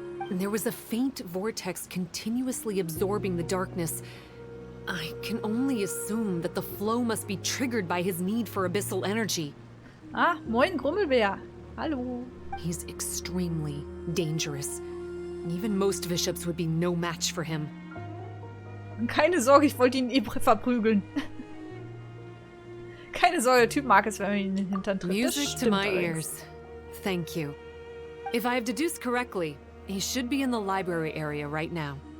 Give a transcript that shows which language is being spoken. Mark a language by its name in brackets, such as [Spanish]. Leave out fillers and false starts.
[English] There was a faint vortex continuously absorbing the darkness. I can only assume that the flow must be triggered by his need for abyssal energy. [German] Ah, moin Grummelbär. Hallo. [English] He's extremely dangerous. Even most bishops would be no match for him. [German] Keine Sorge, ich wollte ihn verprügeln. Keine Sorge, der Typ mag es, wenn man ihn in den Hintern tritt. [English] Music to my ears. Thank you. If I have deduced correctly, he should be in the library area right now.